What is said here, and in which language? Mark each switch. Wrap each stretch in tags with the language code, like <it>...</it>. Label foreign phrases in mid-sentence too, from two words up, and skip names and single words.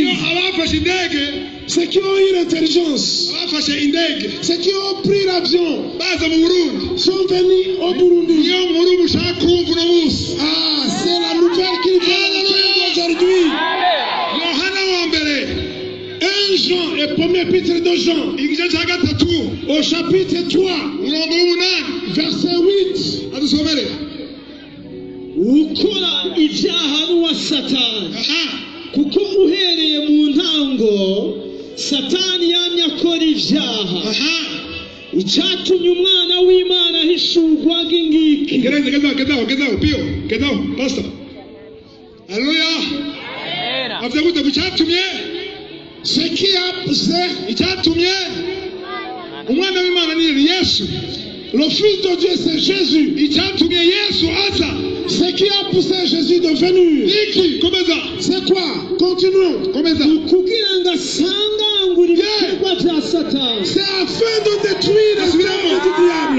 <fr>Ceux qui ont eu l'intelligence, ceux qui ont pris l'avion, sont venus au Burundi. Ah, c'est la nouvelle qu'ils veulent entendre aujourd'hui. 1 Jean et premier épître de Jean, au chapitre 3, verset 8.</fr> <rw>Ukora ibyaha n'uwa Satani, kuko uhereye mu ntango Satani yamye akora ibyaha. Icyatumye umwana w'Imana ahishurwa ngingiki. Gedao, pastor. Alléluia. Avuga gute gucyatumye?</rw> <fr>Ce qui a poussé,</fr> <rw>icyatumye umwana w'Imana ni Yesu.</rw> <fr>Le Fils de Dieu, c'est Jésus. Ce qui a poussé Jésus de venir, c'est quoi? Continuons. C'est afin de détruire les œuvres du diable.</fr>